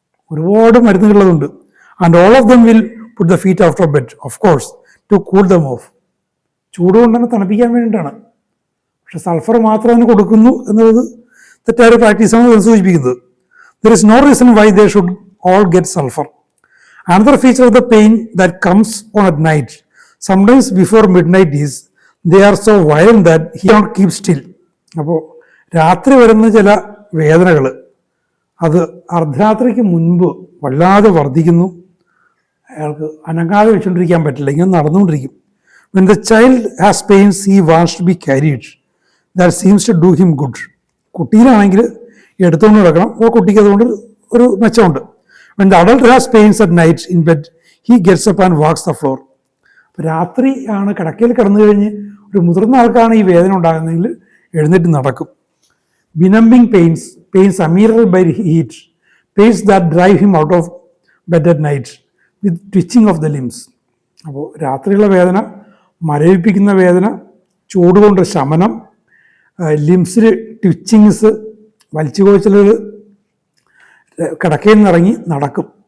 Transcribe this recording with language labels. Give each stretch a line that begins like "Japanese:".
Malayalam: ഒരുപാട് മരുന്നുകളുണ്ട്.
English: And all of them will put the feet out of bed, of course, to cool them off.
Malayalam: ചൂട് കൊണ്ട് തന്നെ തണുപ്പിക്കാൻ വേണ്ടിയിട്ടാണ്. പക്ഷെ സൾഫർ മാത്രം അതിന് കൊടുക്കുന്നു എന്നുള്ളത് തെറ്റായ പ്രാക്ടീസാണ് സൂചിപ്പിക്കുന്നത്.
English: There is no reason why they should all get sulphur. Another feature of the pain that comes on at night, sometimes before midnight, is they are so violent that he cannot keep still.
Malayalam: അപ്പോൾ രാത്രി വരുന്ന ചില വേദനകൾ അത് അർദ്ധരാത്രിക്ക് മുൻപ് വല്ലാതെ വർദ്ധിക്കുന്നു. അയാൾക്ക് അനങ്ങാതെ വെച്ചുകൊണ്ടിരിക്കാൻ പറ്റില്ല, ഇങ്ങനെ നടന്നുകൊണ്ടിരിക്കും.
English: When the child has pains, he wants to be carried. That seems to do him good.
Malayalam: കുട്ടിയിലാണെങ്കിൽ എടുത്തുകൊണ്ട് നടക്കണം. അപ്പോൾ കുട്ടിക്ക് അതുകൊണ്ട് ഒരു മെച്ചമുണ്ട്.
English: When the adult has pains at night in bed, he gets up and walks the floor.
Malayalam: അപ്പോൾ രാത്രി ആണ് കിടക്കയിൽ കിടന്നു കഴിഞ്ഞ് ഒരു മുതിർന്ന ആൾക്കാണ് ഈ വേദന ഉണ്ടാകുന്നതെങ്കിൽ എഴുന്നേറ്റ് നടക്കും.
English: Benumbing pains, pains ameliorated by heat, pains that drive him out of bed at night with twitching of the limbs.
Malayalam: അപ്പോൾ രാത്രിയുള്ള വേദന, മരവിപ്പിക്കുന്ന വേദന, ചൂടുകൊണ്ട് ശമനം, ലിംസിൽ ട്വിച്ചിങ്സ്, വലിച്ചുകോച്ചലുകൾ, കിടക്കയിൽ നിന്നിറങ്ങി നടക്കും.